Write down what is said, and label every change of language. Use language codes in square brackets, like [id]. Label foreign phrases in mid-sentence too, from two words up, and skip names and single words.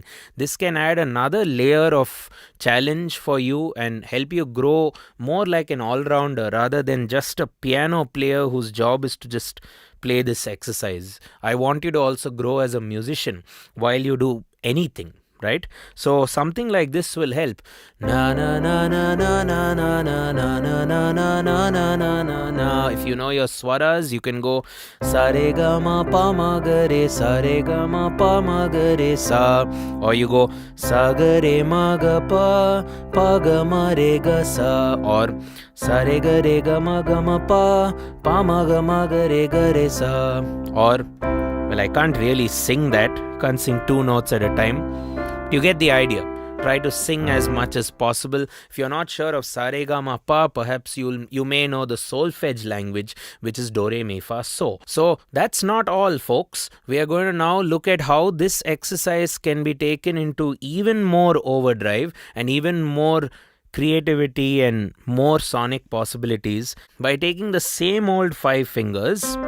[en] This can add another layer of challenge for you and help you grow more like an all-rounder rather than just a piano player whose job is to just play this exercise. I want you to also grow as a musician while you do anything. Right? So something like this will help. Na na na na na na na na na na na na na na na na na. If you know your swaras, you can go sa re ga ma pa ma ga re sa re ga ma pa ma ga re sa, or you go sa ga re ma ga pa ga ma re ga sa, or sa re ga ma pa ma ga re sa, or well, I can't really sing that. Can't sing 2 notes at a time. You get the idea. Try to sing as much as possible. If you're not sure of sa re ga ma pa, perhaps you may know the solfege language, which is do re mi fa so. So that's not all, folks. We are going to now look at how this exercise can be taken into even more overdrive and even more creativity and more sonic possibilities by taking the same old 5 fingers.